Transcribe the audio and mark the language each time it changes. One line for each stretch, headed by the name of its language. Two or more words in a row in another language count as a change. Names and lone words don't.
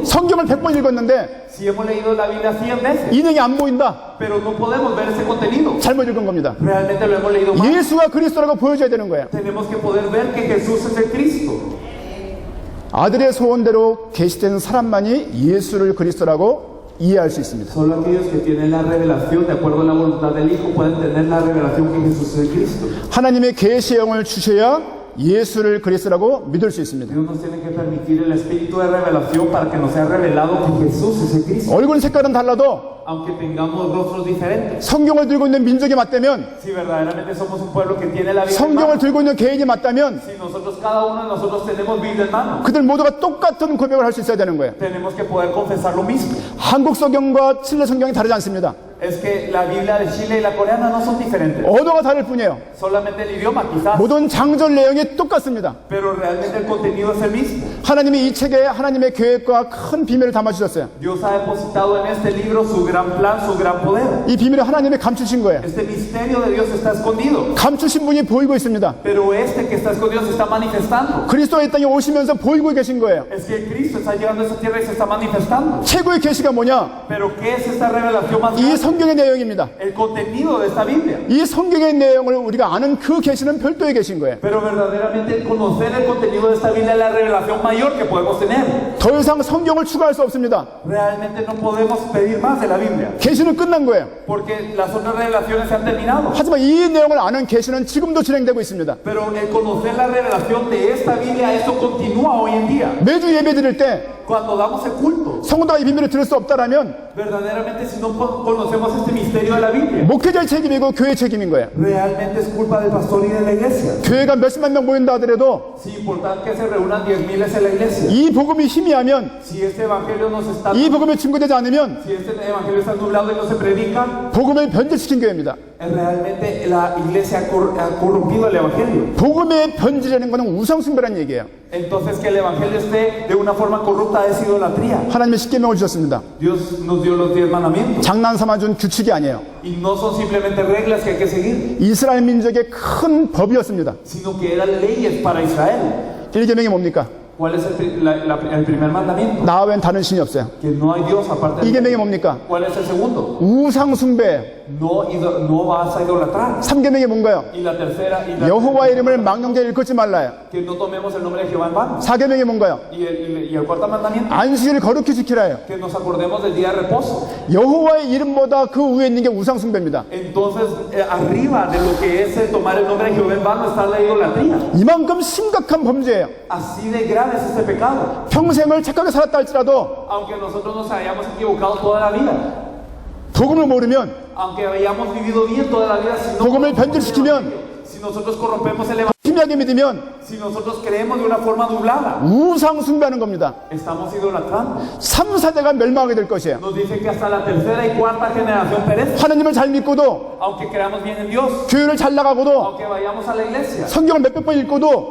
Korean: 성경을 100번 읽었는데
Spanish: Si hemos leído la Biblia 100 veces,
Korean: 인형이 안 보인다.
Spanish: pero no podemos ver ese contenido.
Korean: 잘못 읽은 겁니다.
Spanish: Realmente lo hemos leído mal.
Korean: 예수가 그리스도라고 보여줘야 되는 거예요.
Spanish: Tenemos que poder ver que Jesús es el Cristo.
Korean: 아들의 소원대로 계시된 사람만이 예수를 그리스도라고 이해할 수 있습니다.
Spanish: Solo aquellos que tienen la revelación de acuerdo a la voluntad del Hijo pueden tener la revelación que Jesús es el Cristo.
Korean: 하나님의 계시의 영을 주셔야 예수를 그리스도라고 믿을 수 있습니다.
Spanish: Dios nos tiene que permitir el espíritu de revelación para que nos sea revelado que Jesús es el Cristo.
Korean: 얼굴 색깔은 달라도
Spanish: Aunque tengamos rostros diferentes,
Korean: 성경을 들고 있는 민족이 맞다면,
Spanish: si verdaderamente somos un pueblo que tiene la Biblia en
Korean: 성경을
Spanish: mano,
Korean: 들고 있는 개인이 맞다면
Spanish: si nosotros, cada uno de nosotros tenemos Biblia en mano,
Korean: 그들 모두가 똑같은 고백을 할 수 있어야 되는 거예요.
Spanish: tenemos que poder confesar lo mismo.
Korean: 한국 성경과 칠레 성경이 다르지 않습니다.
Spanish: Es que la Biblia de Chile y la coreana no son diferentes.
Korean: 언어가 다를 뿐이에요.
Spanish: Solamente el idioma quizás,
Korean: 모든 장절 내용이 똑같습니다.
Spanish: pero realmente el contenido es el mismo.
Korean: 하나님이 이 책에 하나님의 계획과 큰 비밀을 담아주셨어요.
Spanish: Dios ha depositado en este libro su gran plan, su gran poder.
Korean: 이 비밀을 하나님이 감추신 거예요.
Spanish: Este misterio de Dios está escondido,
Korean: 감추신 분이 보이고 있습니다.
Spanish: pero este que está escondido se está manifestando.
Korean: 그리스도의 땅에 오시면서 보이고 계신 거예요.
Spanish: Es que Cristo está llegando a esta tierra y se está manifestando.
Korean: 최고의 계시가 뭐냐?
Spanish: Pero ¿qué es esta revelación más
Korean: 이
Spanish: grande?
Korean: 성경의 내용입니다.
Spanish: El contenido de esta Biblia.
Korean: 이 성경의 내용을 우리가 아는 그 계시는 별도의 계신 거예요.
Spanish: Pero verdaderamente conocer el contenido de esta Biblia es la revelación mayor que podemos tener.
Korean: 더 이상 성경을 추가할 수 없습니다.
Spanish: Realmente no podemos pedir más de la Biblia,
Korean: 계시는 끝난 거예요.
Spanish: porque las otras revelaciones se han terminado.
Korean: 하지만 이 내용을 아는 계시는 지금도 진행되고 있습니다.
Spanish: Pero el conocer la revelación de esta Biblia, esto continúa hoy en día.
Korean: 매주 예배 드릴 때
Spanish: Cuando damos el culto,
Korean: 성도가 이 비밀을 들을 수 없다라면
Spanish: verdaderamente si no conocemos este misterio de la Biblia,
Korean: 목회자의 책임이고 교회 책임인 거예요.
Spanish: realmente es culpa del pastor y de la iglesia.
Korean: 교회가 몇십만 명 모인다 하더라도
Spanish: Si importante que se reúnan 10,000 en la iglesia,
Korean: 이 복음이 희미하면,
Spanish: si este evangelio no se está,
Korean: 이 복음이 증거되지 않으면
Spanish: si este evangelio está nublado y no se predica,
Korean: 복음을 변질시킨 교회입니다.
Spanish: Realmente la iglesia ha corrompido el evangelio.
Korean: 복음의 변질되는 것은 우상숭배라는 얘기예요.
Spanish: Entonces que el evangelio esté de una forma corrupta es idolatría.
Korean: 하나님의 십계명을 주셨습니다.
Spanish: Dios nos dio los 10 mandamientos
Korean: 장난삼아 준 규칙이 아니에요.
Spanish: y no son simplemente reglas que hay que seguir,
Korean: 이스라엘 민족의 큰 법이었습니다.
Spanish: sino que eran leyes para Israel.
Korean: 1계명이 뭡니까?
Spanish: ¿Cuál es el primer mandamiento?
Korean: 나 외엔 다른 신이 없어요.
Spanish: Que no hay Dios aparte de
Korean: 2계명이
Spanish: Dios.
Korean: 뭡니까?
Spanish: ¿Cuál es el segundo?
Korean: 우상숭배.
Spanish: No vas a idolatrar.
Korean: 3계명이 뭔가요?
Spanish: Y la tercera,
Korean: 여호와의 이름을 망령되이 일컫지 말라요.
Spanish: que no tomemos el nombre de Jehová en vano.
Korean: 4계명이 뭔가요?
Spanish: Y el cuarto mandamiento,
Korean: 안식일을 거룩히 지키라요.
Spanish: que nos acordemos del día de reposo.
Korean: 여호와의 이름보다 그 위에 있는 게 우상숭배입니다.
Spanish: Entonces, arriba de lo que es el tomar el nombre de Jehová en vano está la idolatría.
Korean: 이만큼 심각한 범죄예요.
Spanish: Así de grave es este pecado.
Korean: 평생을 착하게 살았다 할지라도
Spanish: Aunque nosotros nos hayamos equivocado toda la vida,
Korean: 복음을 모르면,
Spanish: aunque hayamos vivido bien toda la vida,
Korean: 복음을 변질시키면,
Spanish: si nosotros corrompemos el evangelio,
Korean: 희미하게 믿으면
Spanish: si nosotros creemos de una forma nublada,
Korean: 우상숭배하는 겁니다.
Spanish: estamos idolatrando.
Korean: 3, 4대가 멸망하게 될 것이에요.
Spanish: Nos dice que hasta la tercera y cuarta generación perece.
Korean: 하나님을 잘 믿고도,
Spanish: Aunque creamos bien en Dios,
Korean: 교회를 잘 나가고도,
Spanish: aunque vayamos a la iglesia,
Korean: 성경을 몇백 번 읽고도